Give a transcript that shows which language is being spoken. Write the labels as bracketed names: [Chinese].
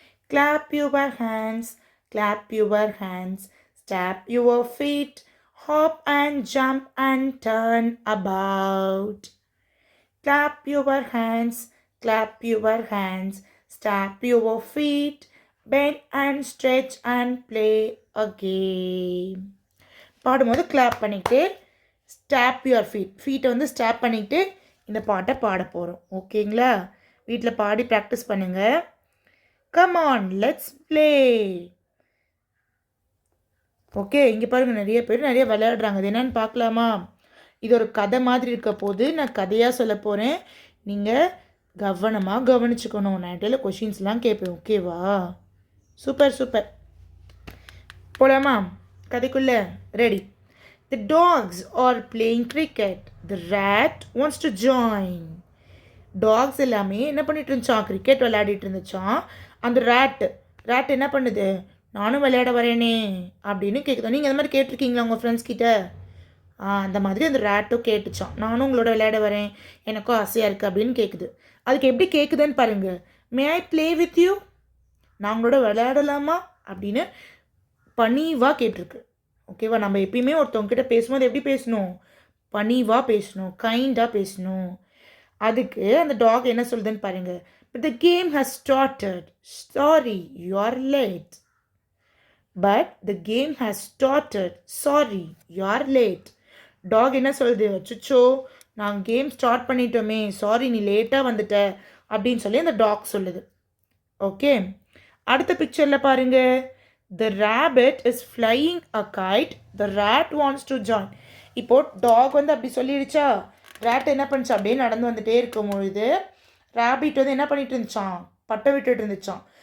[English] Clap your hands, clap your hands, stamp your feet, hop and jump and turn about. Clap your hands, clap your hands, stamp your feet, bend and stretch and play a game. [Tamil] பாடும்போது clap பண்ணிக்கிட்டு [English] stop your ஃபீட்டை [Tamil] வந்து stop பண்ணிக்கிட்டு இந்த பாட்டை பாட போகிறோம். ஓகேங்களா? வீட்டில் பாடி ப்ராக்டிஸ் பண்ணுங்கள். [English] Come on, let's play. [Tamil] Okay, இங்கே பாருங்கள், நிறைய பேர் நிறைய விளையாடுறாங்க. அது என்னென்னு பார்க்கலாமா? இது ஒரு கதை மாதிரி இருக்க போது நான் கதையாக சொல்ல போகிறேன். நீங்கள் கவனமாக கவனிச்சுக்கணும். நான் இடையில கொஷின்ஸ்லாம் கேட்பேன். ஓகேவா? Super super. போலாமா கதைக்குள்ளே? Ready. [English] The dogs are playing cricket. The rat wants to join. [Tamil] Tax எல்லாமே என்ன பண்ணிட்டு இருந்துச்சான்? கிரிக்கெட் விளையாடிட்டு இருந்துச்சான். அந்த ரேட் என்ன பண்ணுது? நானும் விளையாட வரேனே அப்படின்னு கேட்குதோம். நீங்கள் அந்த மாதிரி கேட்டிருக்கீங்களா உங்கள் ஃப்ரெண்ட்ஸ் கிட்ட? அந்த மாதிரி அந்த ரேட்டும் கேட்டுச்சான், நானும் உங்களோட விளையாட வரேன், எனக்கும் ஆசையாக இருக்குது அப்படின்னு கேட்குது. அதுக்கு எப்படி கேட்குதுன்னு பாருங்கள். [English] May I play with you? [Tamil] நான் உங்களோட விளையாடலாமா அப்படின்னு பணிவாக கேட்டிருக்கு. ஓகேவா? நம்ம எப்பயுமே ஒருத்தவங்ககிட்ட பேசும்போது எப்படி பேசணும்? பணிவாக பேசணும், கைண்டாக பேசணும். அதுக்கு அந்த டாக் என்ன சொல்லுதுன்னு பாருங்கள். [English] But the game has started. Sorry, you are late. But the game has started. Sorry, you are late. [Tamil] Talk என்ன சொல்லுது, அச்சோ நாங்கள் கேம் ஸ்டார்ட் பண்ணிட்டோமே, சாரி நீ லேட்டாக வந்துட்ட அப்படின்னு சொல்லி அந்த டாக் சொல்லுது. [English] okay, [Tamil] அடுத்த பிக்சரில் பாருங்க, [English] The rabbit is flying a kite, the rat wants to join. [Tamil] இப்போ டாக் வந்து அப்படி சொல்லிடுச்சா, ரேட் என்ன பண்ணிச்சா, அப்படியே நடந்து வந்துட்டே இருக்கும் பொழுது ரேபிட் வந்து என்ன பண்ணிட்டு இருந்துச்சான், பட்டை விட்டுட்டு இருந்துச்சான்.